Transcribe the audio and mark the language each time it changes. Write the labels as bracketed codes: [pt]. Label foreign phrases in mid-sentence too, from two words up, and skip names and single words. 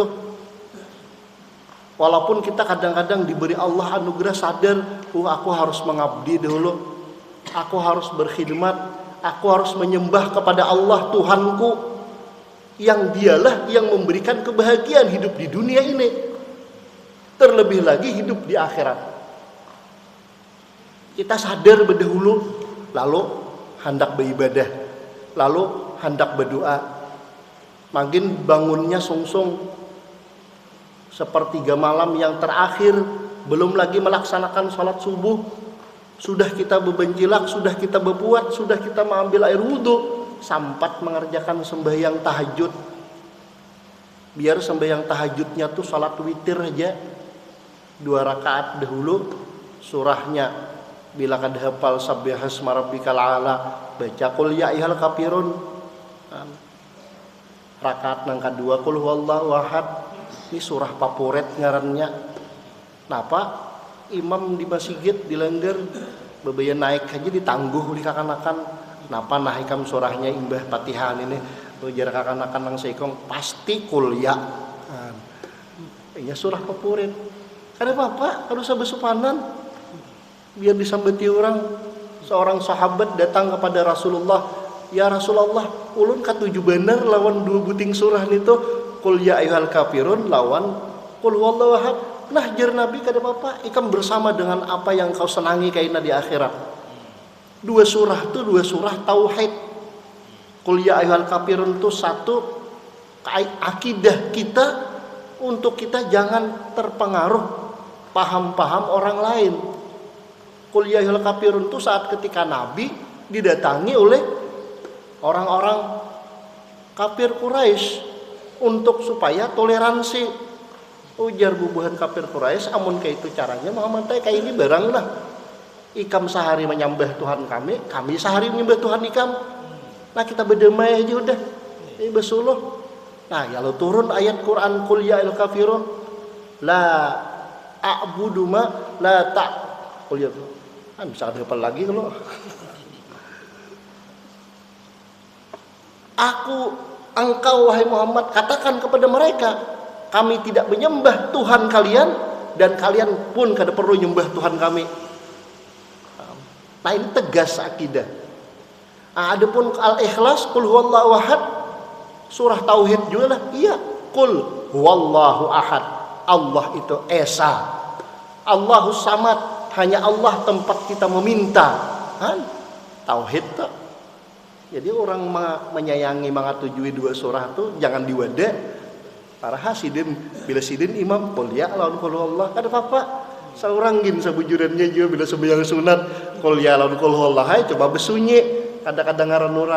[id] Walaupun kita kadang-kadang diberi Allah anugerah sadar, aku harus mengabdi dulu, aku harus berkhidmat, aku harus menyembah kepada Allah Tuhanku, yang dialah yang memberikan kebahagiaan hidup di dunia ini, terlebih lagi hidup di akhirat. Kita sadar berdahulu, lalu hendak beribadah, lalu hendak berdoa. Makin bangunnya sungsung sepertiga malam yang terakhir, belum lagi melaksanakan sholat subuh, sudah kita bebencilak, sudah kita berbuat, sudah kita mengambil air wudhu, sampat mengerjakan sembahyang tahajud. [bjn] Biar sembahyang tahajudnya tuh sholat witir aja, 2 rakaat dahulu, surahnya bila kada hafal [ar] سبح اسم ربك الأعلى, [bjn] baca [ar] قل يا أيها الكافرون. [bjn] Rakaat nang kedua [ar] قل هو الله أحد. [bjn] Ini surah favorit ngarannya. Napa imam di masjid dilengger bebaya naik aja ditangguh oleh kakanakan. Napa naikam surahnya imbah Fatihah ini ujar kakanakan nang seikong pasti kuliah. Ini surah favorit. Kada apa-apa, harus besupanan biar disambeti orang. Seorang sahabat datang kepada Rasulullah, "Ya Rasulullah, ulun katuju bener lawan 2 buting surah itu, [ar] قل يا أيها الكافرون [bjn] lawan [ar] قل هو الله أحد." [bjn] Nah, jar Nabi, kada apa-apa, ikam bersama dengan apa yang kau senangi kaina di akhirat. 2 surah itu 2 surah tauhid. [ar] قل يا أيها الكافرون [id] itu satu akidah kita, untuk kita jangan terpengaruh paham-paham orang lain. [ar] قل يا أيها الكافرون [id] itu saat ketika Nabi didatangi oleh orang-orang kafir Quraisy untuk supaya toleransi. [bjn] Ujar bubuhan kafir Quraisy, amun kayak itu caranya Muhammad teh kayak ini barang lah. Ikam sehari menyembah Tuhan kami, kami sehari menyembah Tuhan ikam. Nah, kita berdamai aja udah. Besuluh. Nah, kalau turun ayat Quran [ar] قل يا الكافرون لا أعبد ما لا ت قل يا. [id] Kan bisa ada apa lagi kalau engkau wahai Muhammad katakan kepada mereka, kami tidak menyembah Tuhan kalian dan kalian pun kada perlu menyembah Tuhan kami. [bjn] Nah, ini tegas akidah. Nah, adapun al-ikhlas [ar] قل هو الله أحد, [bjn] surah tauhid juga lah. Iya, [ar] قل هو الله أحد. [bjn] Allah itu esa. [ar] الله الصمد, [id] hanya Allah tempat kita meminta. [bjn] Kan? Tauhid tuh. Jadi orang menyayangi mengatujui dua surah itu jangan diwada. Para hasidin bila sidin imam [ar] قل يا [bjn] lawan [ar] قل الله [bjn] kada apa-apa. Seorang gin sabujurannya juga bila sembahyang sunat [ar] قل يا [bjn] lawan [ar] قل الله [bjn] hai coba besunyi kadang-kadang ngaran orang.